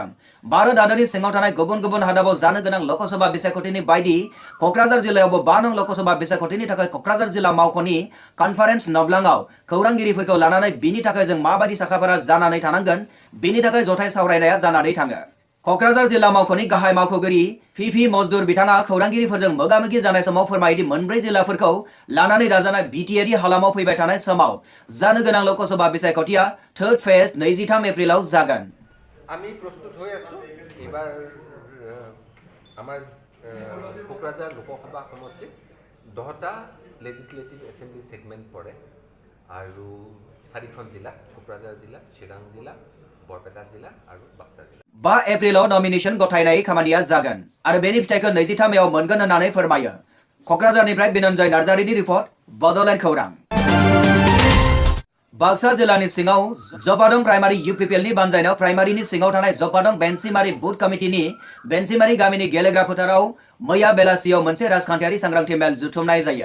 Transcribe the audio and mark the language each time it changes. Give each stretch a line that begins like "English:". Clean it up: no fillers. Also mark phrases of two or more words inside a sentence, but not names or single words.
Bodo: भारत हादरनि सिङाव थानाय गुबुन गुबुन हादाबाव जानो गोनां लकसभा बिसायख'थिनि बायदि क'क्राझार जिल्लायावबो 5 नं लकसभा बिसायख'थिनि थाखाय क'क्राझार जिल्ला मावख'नि कनफारेन्स नब्लाङाव खौरांगिरिफोरखौ लानानै बिनि थाखाय जों माबायदि साखाफारा जानानै थानांगोन बिनि थाखाय जथाय सावरायनाया जानानै थाङो। क'क्राझार जिल्ला मावख'नि गाहाय मावख'गिरि पि मजदुर बिथाङा खौरांगिरिफोरजों मोगा-मोगि जानाय समाव फोरमायदि मोनब्रै जिल्लाफोरखौ लानानै दाजानाय बिटिआरि हालामाव फैबाय थानाय समाव जानो गोनां लकसभा बिसायख'थिया
English: third phase
Bodo: 23 एप्रिलाव जागोन।
Assamese: আমি প্রস্তুত হয়ে আছো এবার আমার কোকরাঝার লোকসভা সমষ্টিত 10টা
English: legislative assembly segment
Assamese: পড়ে আৰু 4খন জিলা কোকরাঝার জিলা, চিৰাং জিলা, বৰপেটা জিলা আৰু বাক্সা জিলা।
Bodo: 5 एप्रिलाव नमिनेशन गथायनाय खामानिया जागोन आरो बेनि फिथाइखौ 23 मेआव मोनगोन होननानै फोरमायो। क'क्राझारनिफ्राय बिनन्जय नार्जारिनि रिपर्ट, बड'लेण्ड खौरां। बाक्सा जिल्लानि सिङाव जपादं प्राइमारि इउपिपिएलनि बानजायनायाव प्राइमारिनि सिङाव थानाय जपादं बेन्सिमारि बुथ कमिटिनि बेन्सिमारि गामिनि गेलेग्रा फोथाराव मैया बेलासियाव मोनसे राजखान्थियारि सांग्रांथि मेल जुथुमनाय जायो।